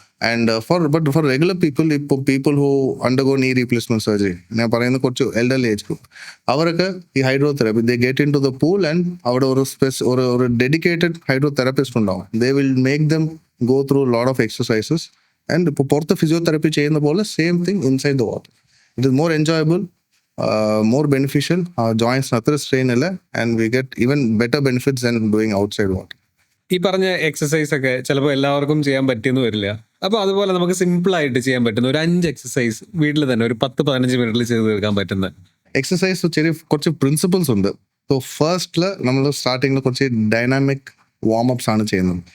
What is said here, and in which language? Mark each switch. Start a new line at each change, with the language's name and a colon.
English: and for regular people who undergo knee replacement surgery,
Malayalam: ഞാൻ പറയുന്ന കുറച്ച് എൽഡർലി ഏജ് ഗ്രൂപ്പ്,
English: അവരൊക്കെ ഈ hydrotherapy they get into the pool and
Malayalam: അവിടെ ഒരു ഡെഡിക്കേറ്റഡ് ഹൈഡ്രോതെറാപ്പിസ്റ്റ് ഉണ്ടാവും.
English: They will make them go through lot of exercises.
Malayalam: And ഇപ്പോൾ പുറത്ത് ഫിസിയോതെറാപ്പി ചെയ്യുന്ന പോലെ
English: Same thing inside the water. It is more enjoyable, more beneficial. Our joints
Malayalam: അത്ര strain ഇല്ല,
English: and we get even better benefits than doing outside water.
Malayalam: ഈ പറഞ്ഞ exercise ഒക്കെ ചിലപ്പോൾ എല്ലാവർക്കും ചെയ്യാൻ പറ്റിയെന്ന് വരില്ല. അപ്പോൾ അതുപോലെ നമുക്ക് സിമ്പിൾ ആയിട്ട് ചെയ്യാൻ പറ്റുന്ന ഒരു 5 എക്സസൈസ് വീട്ടിൽ തന്നെ ഒരു 10-15 മിനിറ്റിൽ ചെയ്ത് തീർക്കാൻ പറ്റുന്ന എക്സസൈസ് കുറച്ച് പ്രിൻസിപ്പിൾസ് ഉണ്ട്. സോ ഫസ്റ്റില് നമ്മൾ സ്റ്റാർട്ടിങ്ങിൽ കുറച്ച് ഡൈനാമിക് വാം-അപ്സ് ആണ് ചെയ്യുന്നത്.